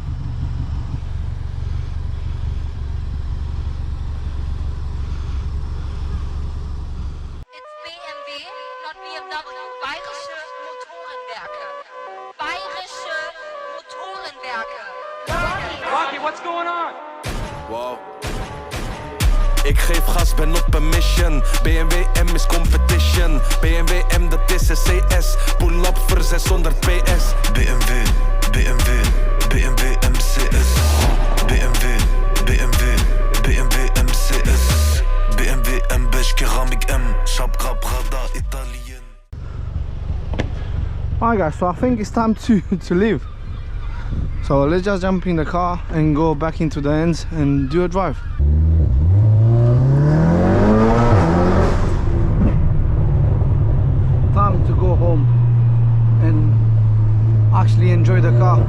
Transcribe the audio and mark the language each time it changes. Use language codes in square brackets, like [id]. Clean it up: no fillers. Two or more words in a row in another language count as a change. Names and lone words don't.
[en] It's BMW, not BMW. Bayerische Motorenwerke. Bayerische Motorenwerke. Rocky, what's going on? Wow. [nl] Ik geef gas, ben op een mission. BMW M is competition. BMW M, dat is een CS. [en] Pull up [nl] voor 600 PS. BMW, BMW, BMW MCS. BMW, BMW, BMW MCS. BMW M, beige keramiek M. Shapka, [en] Prada, Italian. Alright guys, so I think it's time to leave. So let's just jump in the car and go back into the ends and do a drive. Time to go home and actually enjoy the car.